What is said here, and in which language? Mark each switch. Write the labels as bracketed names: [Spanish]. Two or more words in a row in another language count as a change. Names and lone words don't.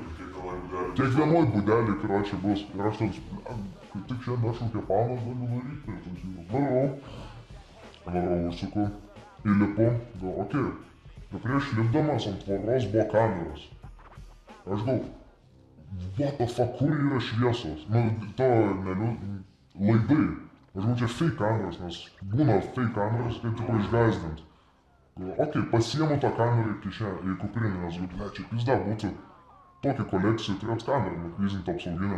[Lithuanian] Kiekvienoj būdelį, karočią bus. Ir aš toks, kaip tik šiandien atšaukė panas, galiu daryti prie tos jūros. Varau, užsuku, įlipu, galvoju, okei. Ir prieš lipdamas ant tvoros buvo kameros. Aš galvoju, [English] what the fuck, [Lithuanian] kur yra šviesos? Laidai. Aš galvoju, čia fake kameros, nes būna fake kameros, kaip tipo išgąsdint. Okei, pasiemu tą kamerą į kuprinę, nes galvoju, čia pizda būtų tokią kolekciją turėt kamerą, nukryzint apsauginę.